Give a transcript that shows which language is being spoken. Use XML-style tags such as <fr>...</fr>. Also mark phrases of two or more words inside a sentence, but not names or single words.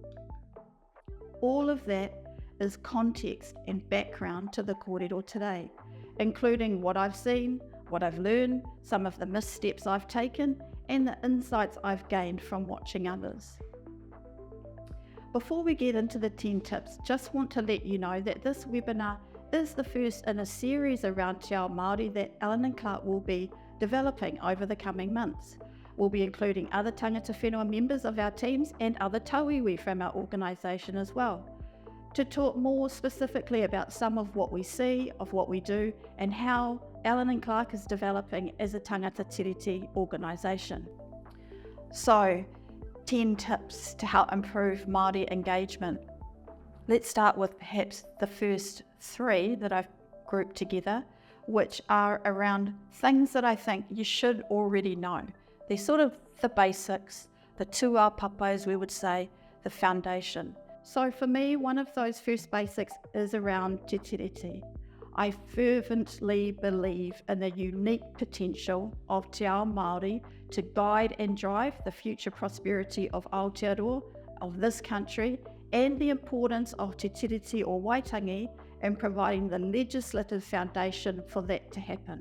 <en>All of that is context and background to the kōrero today, including what I've seen, what I've learned, some of the missteps I've taken, and the insights I've gained from watching others. Before we get into the 10 tips, just want to let you know that this webinar is the first in a series around</en> <mi>Te Ao Māori</mi> <en>that Ellen and Clark will be developing over the coming months. We'll be including other</en> <mi>tangata whenua</mi> <en>members of our teams and other tauiwi from our organisation as well, to talk more specifically about some of what we see, of what we do, and how Ellen and Clark is developing as a</en> <mi>tangata tiriti</mi> <en>organisation. So, 10 tips to help improve Māori engagement. Let's start with perhaps the first 3 that I've grouped together, which are around things that I think you should already know. They're sort of the basics, the</en> <mi>tūā papa</mi> <en>as we would say, the foundation. So for me, one of those first basics is around</en> <mi>te tiriti.</mi> <en>I fervently believe in the unique potential of</en> <mi>Te Ao Māori</mi> <en>to guide and drive the future prosperity of Aotearoa, of this country, and the importance of Te Tiriti o Waitangi in providing the legislative foundation for that to happen.</en>